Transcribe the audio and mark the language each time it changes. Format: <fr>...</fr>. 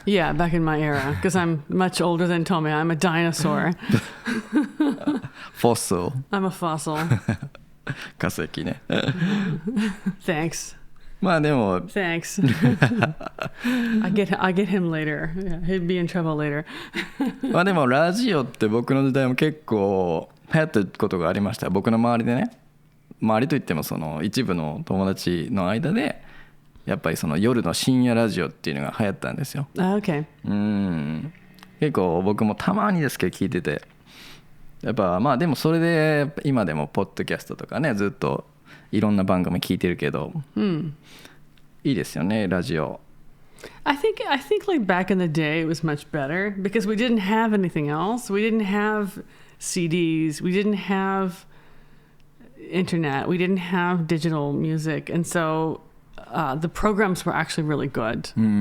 <en>Yeah, back in my era, because I'm much older than Tomoya. I'm a dinosaur. Fossil. I'm a fossil.</en> <ja>化石ね。</ja> <en>Thanks.</en> <ja>まあでも</ja> <en>Thanks. I get him later. Yeah, he'd be in trouble later.</en> <ja>まあでもラジオって僕の時代も結構流行ったことがありました。僕の周りでね。周りといってもその一部の友達の間でやっぱりその夜の深夜ラジオっていうのが流行ったんですよ。</ja> <en>Okay.</en> <ja>結構僕もたまにですけど聞いてて。やっぱまあでもそれで今でもポッドキャストとかねずっといろんな番組聞いてるけど、いいですよねラジオ。</ja> <en>I think like back in the day it was much better because we didn't have anything else. We didn't have CDs. We didn't have internet. We didn't have digital music, and so the programs were actually really good.</en>